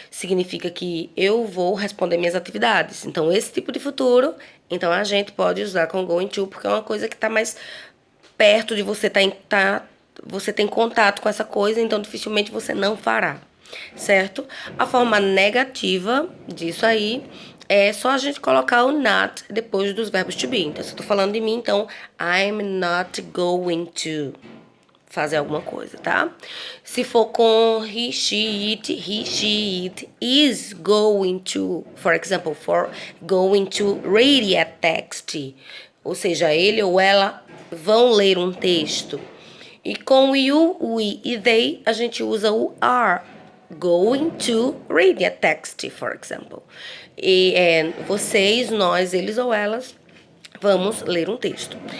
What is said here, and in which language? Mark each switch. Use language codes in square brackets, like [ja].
[pt] Significa que eu vou responder minhas atividades. Então, esse tipo de futuro, então a gente pode usar com going to, porque é uma coisa que está mais perto de você, você tem contato com essa coisa, então dificilmente você não fará, certo? A forma negativa disso aí é só a gente colocar o not depois dos verbos to be. Então, se eu tô falando de mim, então [en] I'm not going to [pt] fazer alguma coisa, tá? Se for com [en] he, she, it is going to, for example, going to read a text. [pt] Ou seja, ele ou ela vão ler um texto. E com you, we e they, a gente usa o are. [en] Going to read a text, for example. [pt] E vocês, nós, eles ou elas vamos ler um texto.